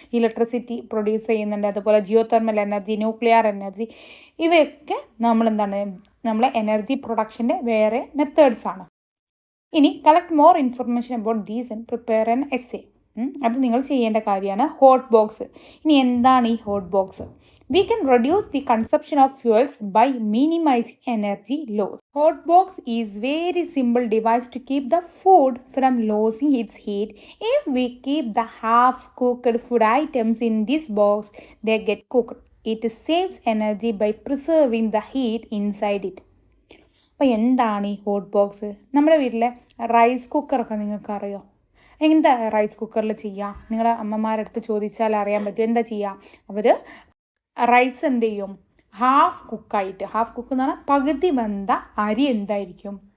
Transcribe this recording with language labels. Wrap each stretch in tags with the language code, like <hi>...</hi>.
<ml>Electricity produce ചെയ്യുന്നുണ്ട്. അതുപോലെ Jio thermal energy, nuclear energy, ഇവയൊക്കെ നമ്മളെ എനർജി പ്രൊഡക്ഷൻ്റെ വേറെ മെത്തേഡ്സാണ്. ഇനി</ml> <en>Collect more information about these and prepare an essay.</en> <ml>അത് നിങ്ങൾ ചെയ്യേണ്ട കാര്യമാണ്. Hot box. ഇനി എന്താണ് ഈ hot box?</ml> <en>We can reduce the consumption of fuels by minimizing energy loss. Hot box is very simple device to keep the food from losing its heat. If we keep the half-cooked food items in this box, they get cooked. It saves energy by preserving the heat inside it.</en> <ml>അപ്പോൾ എന്താണ് ഈ hot box? നമ്മുടെ വീട്ടിലെ rice കുക്കറൊക്കെ നിങ്ങൾക്ക് അറിയോ? എന്താ rice കുക്കറിൽ ചെയ്യുക? നിങ്ങളുടെ അമ്മമാരുടെ അടുത്ത് ചോദിച്ചാൽ അറിയാൻ പറ്റും. എന്താ ചെയ്യുക? അവർ റൈസ് എന്ത് ചെയ്യും? ഹാഫ് കുക്ക് എന്ന് പറഞ്ഞാൽ പകുതി വെന്ത അരി എന്തായിരിക്കും?</ml>